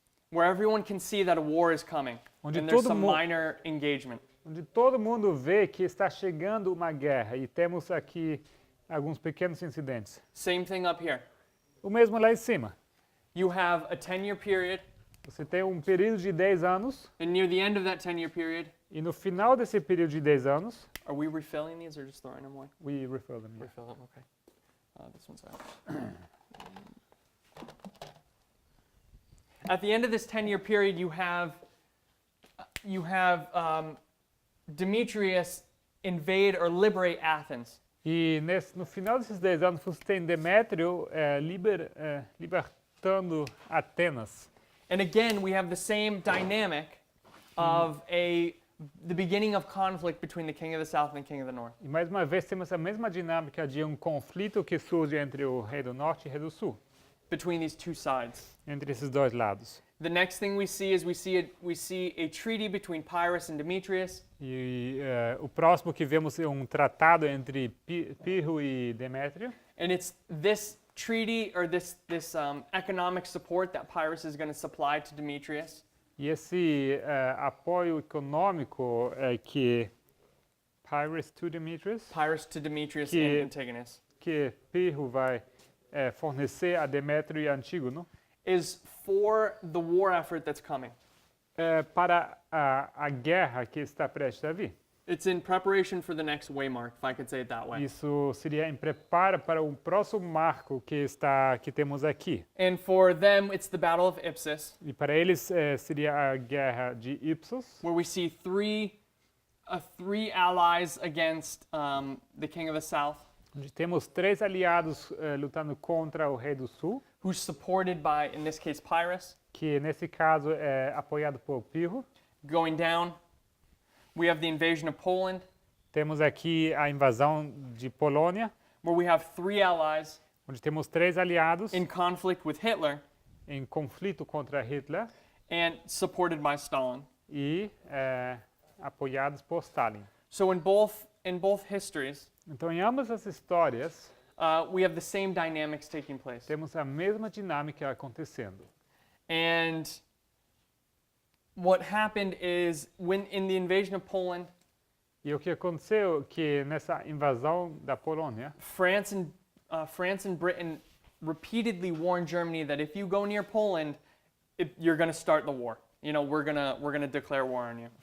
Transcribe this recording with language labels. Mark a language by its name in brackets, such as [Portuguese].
[English] where everyone can see that a war is coming, [Portuguese] Onde [English] and there's [Portuguese] todo [English] some mu- minor engagement. [Portuguese] onde todo mundo vê que está chegando uma guerra e temos aqui alguns pequenos incidentes. [English] Same thing up here. [Portuguese] O mesmo lá em cima. [English] You have a 10-year period, [Portuguese] Você tem um período de 10 anos [English] and near the end of that 10-year period, [Portuguese] e no final desse período de 10 anos, [English] are we refilling these or just throwing them away? we refill them. Refill them, okay. This one's out. At the end of this 10-year period, you have Demetrius invade or liberate Athens. [Portuguese] E no final desses 10 anos, você tem Demétrio libertando Atenas. [English] And again, we have the same dynamic of a the beginning of conflict between the king of the south and the king of the north. [Portuguese] E mais uma vez temos a mesma dinâmica de um conflito que surge entre o rei do norte e o rei do sul, [English] Between these two sides. [Portuguese] entre esses dois lados. [English] The next thing we see is we see a treaty between Pyrrhus and Demetrius. [Portuguese] E o próximo que vemos é um tratado entre Pirro e Demétrio. [English] And it's this treaty or this economic support that Pyrrhus is going to supply to Demetrius. [Portuguese] E esse apoio econômico que [English] Pyrrhus to Demetrius And Antigonus [Portuguese] que Pirro vai fornecer a Demétrio e Antígono [English] is for the war effort that's coming. [Portuguese] para a guerra que está prestes a vir. [English] It's in preparation for the next waymark, if I could say it that way. [Portuguese] Isso seria em preparo para o próximo marco que temos aqui. [English] And for them, it's the Battle of Ipsus, [Portuguese] E para eles seria a guerra de Ipsos, [English] where we see three allies against the king of the south, [Portuguese] onde temos 3 aliados lutando contra o rei do sul, [English] who's supported by, in this case, Pyrrhus. [Portuguese] que nesse caso é apoiado por Pirro. [English] Going down, we have the invasion of Poland, [Portuguese] Temos aqui a invasão de Polônia, [English] where we have 3 allies [Portuguese] onde temos 3 aliados [English] in conflict with Hitler [Portuguese] em conflito contra Hitler [English] and supported by Stalin. [Portuguese] e apoiados por Stalin. [English] So in both histories, [Portuguese] Então, em ambas as histórias, [English] we have the same dynamics taking place. [Portuguese] temos a mesma dinâmica acontecendo. [English] And what happened is when in the invasion of Poland, [Portuguese] E o que aconteceu que nessa invasão da Polônia, [English] France and Britain repeatedly warned Germany that if you go near Poland, you're going to start the war. You know, we're gonna declare war on you.